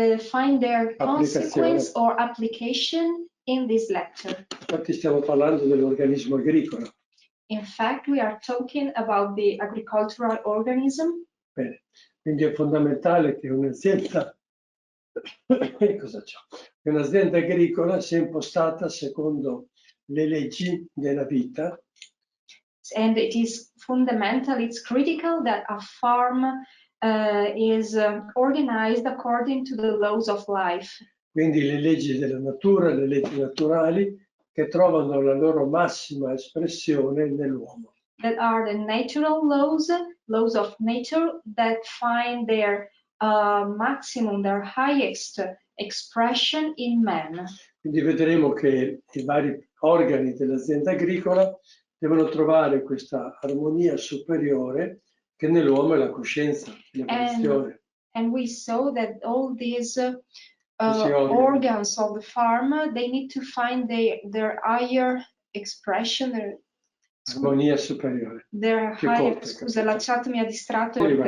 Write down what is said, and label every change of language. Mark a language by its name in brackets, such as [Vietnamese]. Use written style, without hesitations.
[English] find their consequence or application in this lecture. [Italian] Infatti stiamo parlando dell'organismo agricolo. [English] In fact, we are talking about the agricultural organism. [Italian] Bene. Quindi è fondamentale che un'azienda un'azienda agricola sia impostata secondo le leggi della vita. [English] And it is fundamental, it's critical that a farm is organized according to the laws of life. [Italian] Quindi le leggi della natura, le leggi naturali che trovano la loro massima espressione nell'uomo. [English] That are the natural laws, laws of nature that find their maximum, their highest expression in man. [Italian] Quindi vedremo che i vari organi dell'azienda agricola devono trovare questa armonia superiore che nell'uomo è la coscienza, l'evoluzione. [English] And we saw that all these organs of the farm, they need to find their higher expression, [Italian] armonia superiore. [English] Their higher, [Italian] scusa, la chat mi ha distratto.